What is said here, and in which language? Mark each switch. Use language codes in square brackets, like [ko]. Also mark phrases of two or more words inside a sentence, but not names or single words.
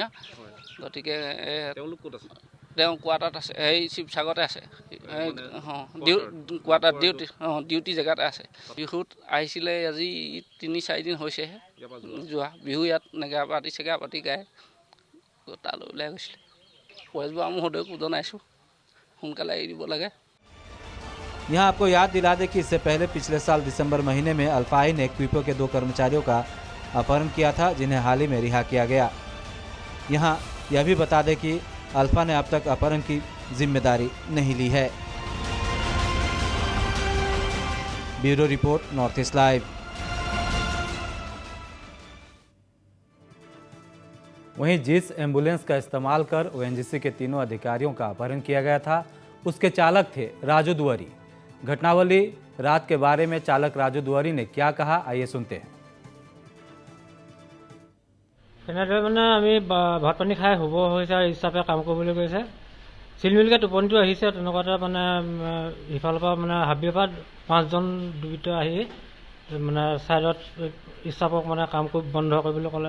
[as] গতিকে তেওঁ কোৱাৰ্টাৰত আছে, এই শিৱসাগৰতে আছে, কোৱাৰ্টাৰ ডিউটি জেগাতে আছে। বিহুত আহিছিলে, আজি 3-4 দিন হৈছেহে যোৱা। বিহু ইয়াত নেগা পাতি গায়, তালৈ ওলাই গৈছিলে। পৰেশবাবু মহোদয়কো জনাইছোঁ সোনকালে এৰি দিব লাগে। [hi] यहाँ आपको याद दिला दें कि इससे पहले पिछले साल दिसंबर महीने में अल्फाई ने क्विपो के 2 कर्मचारियों का अपहरण किया था, जिन्हें हाल ही में रिहा किया गया। यहाँ यह भी बता दें कि अल्फा ने अब तक अपहरण की जिम्मेदारी नहीं ली है। [en] bureau report, [hi] नॉर्थ ईस्ट लाइव। वहीं जिस एम्बुलेंस का इस्तेमाल कर ओएनजीसी के 3 अधिकारियों का अपहरण किया गया था, उसके चालक थे राजू दुआरी। घटनावली रात के बारे में चालक राजू दुआरी ने क्या कहा, आइए सुनते हैं। [as] মানে আমি ভাত পানী খাই শুব হৈছে আৰু হিচাপে কাম কৰিবলৈ গৈছে। চিলমিলকৈ টোপনিটো আহিছে, তেনেকুৱাতে মানে ইফালৰ পৰা মানে হাবিৰ পৰা 5জন দুৰ্বৃত্ত আহি মানে ছাইডত ইচ্ছাপক মানে কাম বন্ধ কৰিবলৈ ক'লে।